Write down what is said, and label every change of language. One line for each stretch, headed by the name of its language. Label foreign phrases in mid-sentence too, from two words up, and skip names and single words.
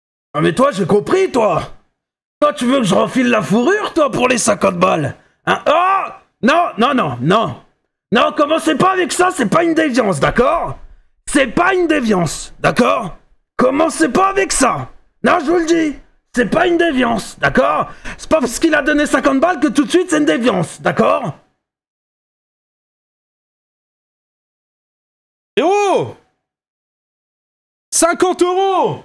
French: Ah mais toi, j'ai compris, toi. Toi, tu veux que je refile la fourrure, toi, pour les 50 balles? Hein? Oh! Non, non, non, non. Non, commencez pas avec ça, c'est pas une déviance, d'accord? C'est pas une déviance, d'accord? Commencez pas avec ça. Non, je vous le dis. C'est pas une déviance, d'accord? C'est pas parce qu'il a donné 50 balles que tout de suite c'est une déviance, d'accord? Et oh 50 €.